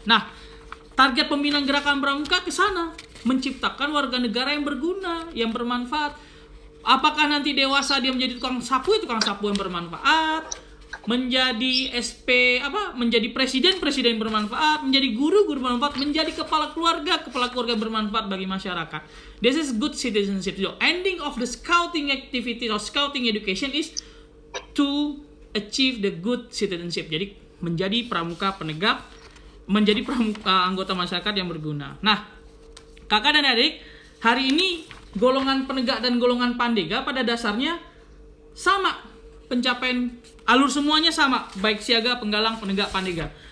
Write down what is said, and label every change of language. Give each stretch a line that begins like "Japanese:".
Indonesian: Nah, target pembinaan gerakan pramuka ke sana, menciptakan warga negara yang berguna, yang bermanfaat. Apakah nanti dewasa dia menjadi tukang sapu yang bermanfaat, menjadi menjadi presiden bermanfaat, menjadi guru bermanfaat, menjadi kepala keluarga bermanfaat bagi masyarakat.
English: This is good citizenship. So, ending of the scouting activity or scouting education is to achieve the good citizenship.
Indonesian: Jadi menjadi pramuka penegak, menjadi pramuka anggota masyarakat yang berguna. Nah, kakak dan adik, hari ini golongan penegak dan golongan pandega pada dasarnya sama. Pencapaian alur semuanya sama, baik siaga, penggalang, penegak, pandega.